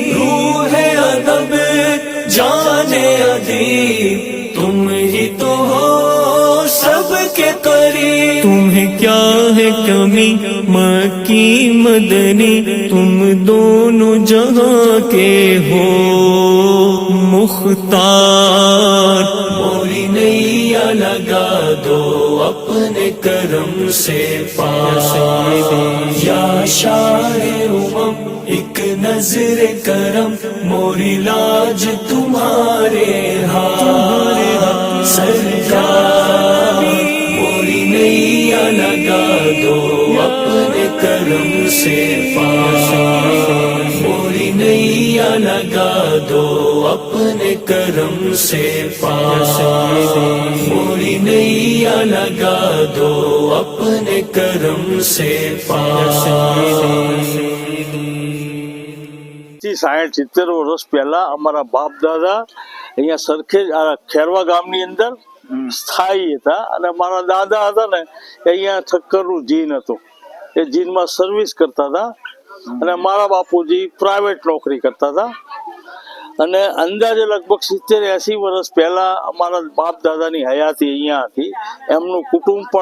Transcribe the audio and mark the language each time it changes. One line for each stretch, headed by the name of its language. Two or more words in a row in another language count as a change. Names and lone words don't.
Hindi: रूह अदब जाने अदीब तुम ही तो हो सबके करीब। तुम्हें क्या है कमी मक्की मदनी तुम दोनों जहां के हो मुख्तार। मोरी नैया लगा दो अपने करम से पास। या शाहे उमम एक नजर करम मोरी लाज तुम्हारे हाथ सरकार मोरी नैया लगा दो अपने करम से पार मोरी नैया लगा दो अपने करम से पार मोरी नैया लगा दो अपने करम से पार
Gujarati: 60-70 વર્ષ પહેલા અમારા બાપ દાદા અહીંયા સરખેજ ખેરવા ગામની અંદર સ્થાયી હતા અને મારા દાદા હતા ને અહીંયા ઠક્કરનું જીન હતું એ જીનમાં સર્વિસ કરતા હતા અને મારા બાપુજી પ્રાઇવેટ નોકરી કરતા હતા અને અંદાજે લગભગ 70-80 વર્ષ પહેલા અમારા બાપ દાદાની હયાતી અહીંયા હતી એમનું કુટુંબ પણ